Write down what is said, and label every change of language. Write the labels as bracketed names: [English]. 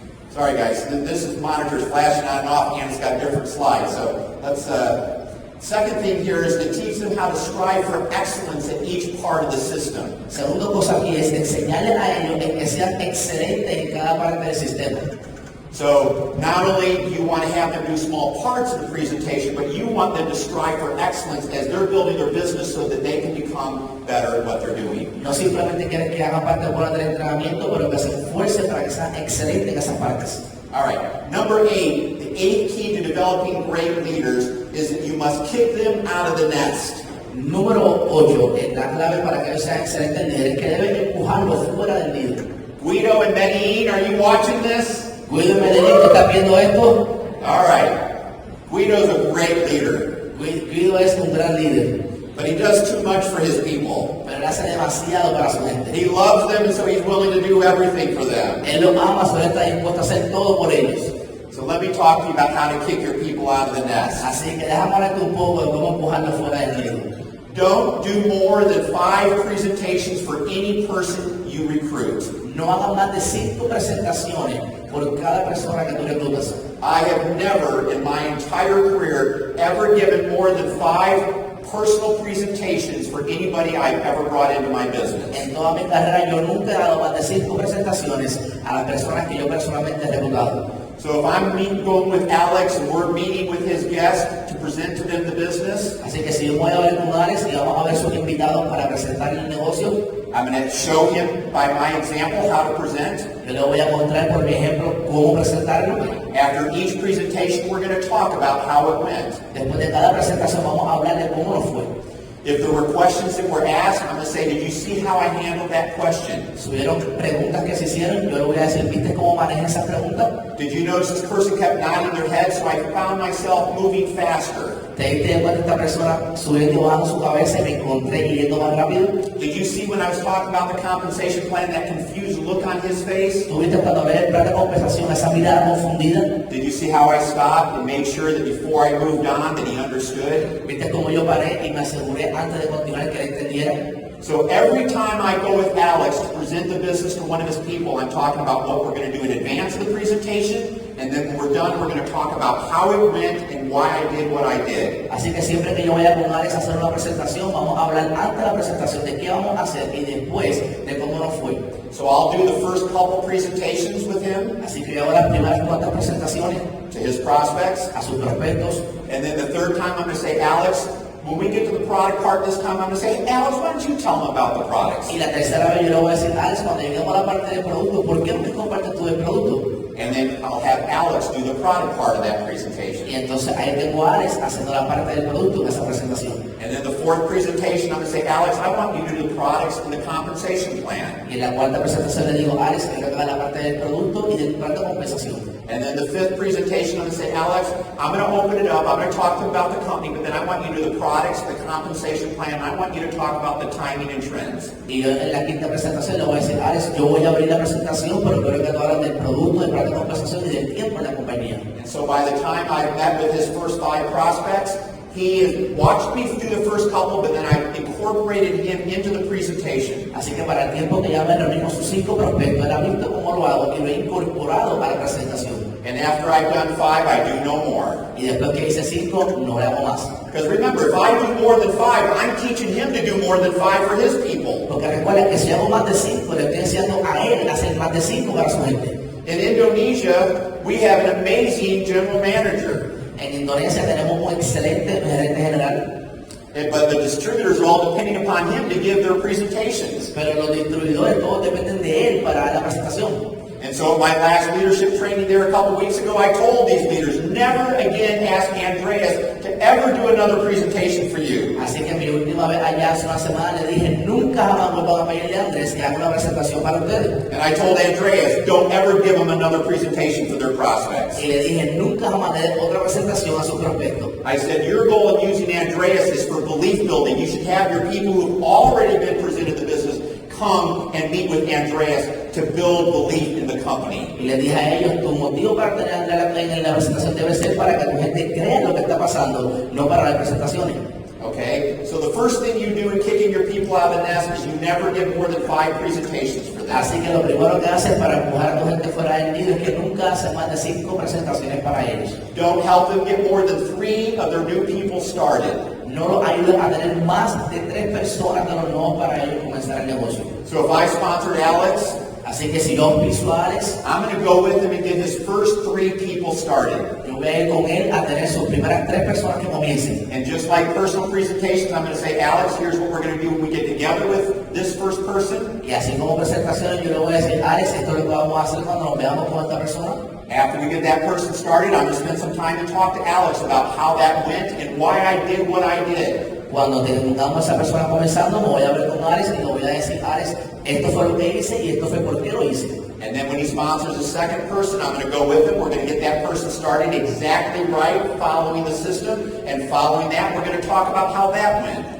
[English] Sorry guys, this is monitors flashing on and off and it's got different slides. So let's, second thing here is to teach them how to strive for excellence in each part of the system. [Spanish] Segundo cosa aquí es enseñarles a ellos en que sean excelentes en cada parte del sistema. [English] So not only do you want to have them do small parts of the presentation, but you want them to strive for excellence as they're building their business so that they can become better at what they're doing. [Spanish] No simplemente quieres que hagan parte buena del entrenamiento, pero que se esfuercen para que sean excelentes en esas partes. [English] All right, number 8, the 8th key to developing great leaders is that you must kick them out of the nest. [Spanish] Número 8, la clave para que ellos sean excelentes líderes, que deben empujarlos fuera del nido. [English] Guido and Medellin, are you watching this? [Spanish] Guido y Medellín, ¿tú estás viendo esto? [English] All right. Guido's a great leader. [Spanish] Guido es un gran líder. [English] But he does too much for his people. [Spanish] Pero él hace demasiado para su gente. [English] He loves them and so he's willing to do everything for them. [Spanish] Él los ama, so él está dispuesto a hacer todo por ellos. [English] So let me talk to you about how to kick your people out of the nest. [Spanish] Así que déjame hablarte un poco de cómo empujarlos fuera del nido. [English] Don't do more than 5 presentations for any person you recruit. [Spanish] No hagan más de 5 presentaciones por cada persona que tú reclutas. [English] I have never in my entire career ever given more than 5 personal presentations for anybody I've ever brought into my business. [Spanish] En toda mi carrera yo nunca he dado más de 5 presentaciones a las personas que yo personalmente he reclutado. [English] So if I'm going with Alex and we're meeting with his guest to present to them the business, [Spanish] Así que si yo voy a ver con Alex y vamos a ver sus invitados para presentar el negocio, [English] I'm going to show him by my example how to present. [Spanish] yo le voy a mostrar por mi ejemplo cómo presentarlo. [English] After each presentation, we're going to talk about how it went. [Spanish] Después de cada presentación vamos a hablar de cómo nos fue. [English] If there were questions that were asked, I'm going to say, did you see how I handled that question? [Spanish] Si hubieron preguntas que se hicieron, yo le voy a decir, ¿viste cómo manejé esa pregunta? [English] Did you notice this person kept nodding their head, so I found myself moving faster? [Spanish] ¿Te diste cuenta esta persona subiendo y bajando su cabeza y me encontré yendo más rápido? [English] Did you see when I was talking about the compensation plan, that confused look on his face? [Spanish] ¿Tuviste cuando hablé del plan de compensación, esa mirada confundida? [English] Did you see how I stopped and made sure that before I moved on that he understood? [Spanish] ¿Viste cómo yo paré y me aseguré antes de continuar que él entendiera? [English] So every time I go with Alex to present the business to one of his people, I'm talking about what we're going to do in advance of the presentation, and then when we're done, we're going to talk about how it went and why I did what I did. [Spanish] Así que siempre que yo vaya con Alex a hacer una presentación, vamos a hablar antes de la presentación de qué vamos a hacer y después de cómo nos fue. [English] So I'll do the first couple presentations with him. [Spanish] Así que yo hago las primeras 4 presentaciones [English] to his prospects. [Spanish] A sus prospectos. [English] And then the third time I'm going to say, Alex, when we get to the product part this time, I'm going to say, hey, Alex, why don't you tell them about the products? [Spanish] Y la tercera vez yo le voy a decir, Alex, cuando lleguemos a la parte del producto, ¿por qué no me compartes tú el producto? [English] And then I'll have Alex do the product part of that presentation. [Spanish] Y entonces ahí tengo a Alex haciendo la parte del producto en esa presentación. [English] And then the fourth presentation, I'm going to say, Alex, I want you to do the products and the compensation plan. [Spanish] Y en la cuarta presentación le digo, Alex, quiero que haga la parte del producto y del plan de compensación. [English] And then the fifth presentation, I'm going to say, Alex, I'm going to open it up. I'm going to talk to you about the company, but then I want you to do the products, the compensation plan, and I want you to talk about the timing and trends. [Spanish] Y yo en la quinta presentación le voy a decir, Alex, yo voy a abrir la presentación, pero quiero que tú hables del producto, del plan de compensación y del tiempo en la compañía. [English] And so by the time I met with his first 5 prospects, he watched me do the first couple, but then I incorporated him into the presentation. [Spanish] Así que para el tiempo que ya me reuní con sus 5 prospectos, él ha visto cómo lo hago y lo he incorporado a la presentación. [English] And after I've done 5, I do no more. [Spanish] Y después que hice 5, no le hago más. [English] Because remember, if I do more than 5, I'm teaching him to do more than 5 for his people. [Spanish] Porque recuerda que si hago más de 5, le estoy enseñando a él a hacer más de 5 para su gente. [English] In Indonesia, we have an amazing general manager. [Spanish] En Indonesia tenemos un excelente gerente general. [English] But the distributors are all depending upon him to give their presentations. [Spanish] Pero los distribuidores todos dependen de él para la presentación. [English] And so at my last leadership training there a couple weeks ago, I told these leaders, never again ask Andreas to ever do another presentation for you. [Spanish] Así que mi última vez allá hace una semana le dije, nunca jamás vuelvan a pedirle a Andrés que haga una presentación para ustedes. [English] And I told Andreas, don't ever give them another presentation for their prospects. [Spanish] Y le dije, nunca jamás le den otra presentación a sus prospectos. [English] I said, your goal of using Andreas is for belief building. You should have your people who've already been presented the business come and meet with Andreas to build belief in the company. [Spanish] Y le dije a ellos, tu motivo para tener a Andrea en la presentación debe ser para que tu gente crea lo que está pasando, no para las presentaciones. [English] Okay, so the first thing you do in kicking your people out of the nest is you never give more than 5 presentations for them. [Spanish] Así que lo primero que haces para empujar a tu gente fuera del nido es que nunca haces más de 5 presentaciones para ellos. [English] Don't help them get more than 3 of their new people started. [Spanish] No los ayudes a tener más de 3 personas de los nuevos para ellos comenzar el negocio. [English] So if I sponsored Alex, [Spanish] así que si yo auspicio a Alex, [English] I'm going to go with him and get his first 3 people started. [Spanish] Yo voy a ir con él a tener sus primeras 3 personas que comiencen. [English] And just like personal presentations, I'm going to say, Alex, here's what we're going to do when we get together with this first person. [Spanish] Y así como presentaciones, yo le voy a decir, Alex, esto es lo que vamos a hacer cuando nos veamos con esta persona. [English] After we get that person started, I'm going to spend some time to talk to Alex about how that went and why I did what I did. [Spanish] Cuando tengamos a esa persona comenzando, me voy a ver con Alex y le voy a decir, Alex, esto fue lo que hice y esto fue por qué lo hice. [English] And then when he sponsors a second person, I'm going to go with him. We're going to get that person started exactly right, following the system. And following that, we're going to talk about how that went.